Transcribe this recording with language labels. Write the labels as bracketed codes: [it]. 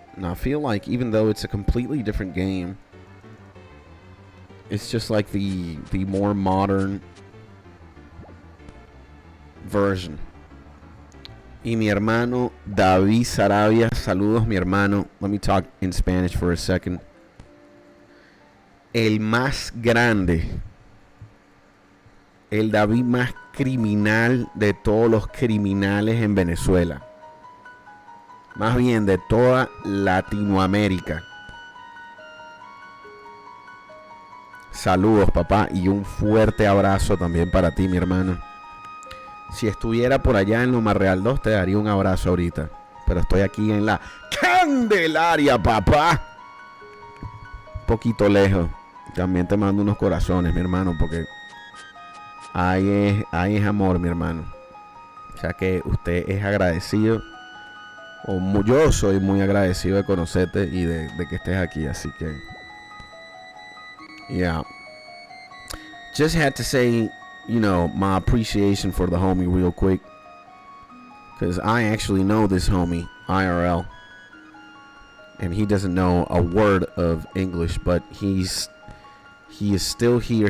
[en] And I feel like even though it's a completely different game, it's just like the more modern version. [es] Y mi hermano David Sarabia. Saludos, mi hermano. [en] Let me talk in Spanish for a second. [es] El más grande. El David más criminal de todos los criminales en Venezuela. Más bien de toda Latinoamérica. Saludos, papá, y un fuerte abrazo también para ti, mi hermano. Si estuviera por allá en Loma Real 2, te daría un abrazo ahorita. Pero estoy aquí en la Candelaria, papá. Un poquito lejos. También te mando unos corazones, mi hermano, porque ahí es amor, mi hermano. O sea que usted es agradecido. Yo soy muy agradecido de conocerte y de que estés aquí. Así que, [en] yeah. Just had to say, you know, my appreciation for the homie real quick. Because I actually know this homie, IRL. And he doesn't know a word of English, but he is still here.